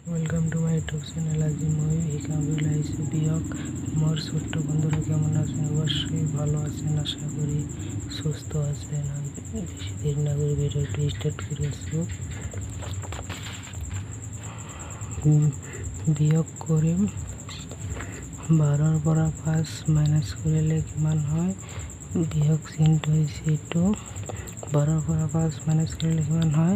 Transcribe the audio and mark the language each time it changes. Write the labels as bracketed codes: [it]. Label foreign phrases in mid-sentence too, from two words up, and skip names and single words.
[en] Welcome to my YouTube channel. [as] আজি মই শিকাবলৈ আহিছোঁ বিয়ক। [bn] মোৰ ছোট্ট বন্ধুরা কেমন আছেন? অবশ্যই ভালো আছেন আশা করি, সুস্থ আছেন। বেশি দেরি না করে ভিডিওটি স্টার্ট করে আছোঁ। [as] বিয়োগ কৰিম 12ৰ পৰা 5 মাইনাছ কৰিলে কিমান হয়? বিয়োগ চিনটো হৈছে এইটো। 12ৰ পৰা 5 মাইনাছ কৰিলে কিমান হয়?